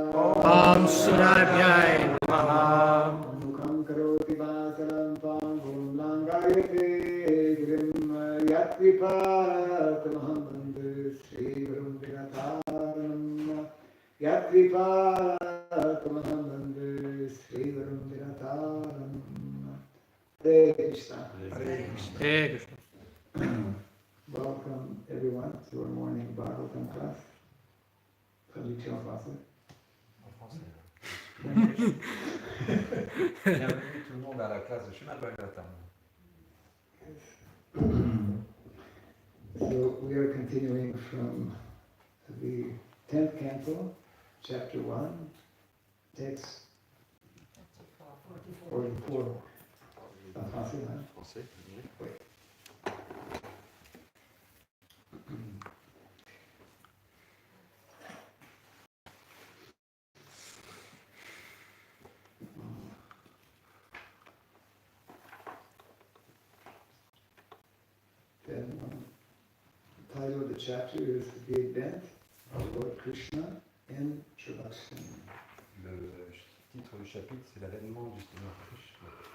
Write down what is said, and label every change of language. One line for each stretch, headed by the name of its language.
Sanskrit: Om Surabhyaya Namaha. Mukhaṁ karoti vāsaram pāṅgum langāyate girim yatripatamaham vande Sri Gurum Vinataranam. Yatripatamaham vande Sri Gurum Vinataranam. Hare Krishna. Hare Krishna.
English: Welcome everyone to our morning Bhagavatam class.
French: Traduction en français. En français. Bienvenue tout le monde à la classe de Srimad Bhagavatam.
English: So we are continuing from the 10th canto, chapter 1, text 44.
French: En français, hein? Français, Oui.
English: Then the title of the chapter is The Advent of Lord Krishna, Introduction.
French: Le titre du chapitre, c'est l'avènement du Seigneur Krishna.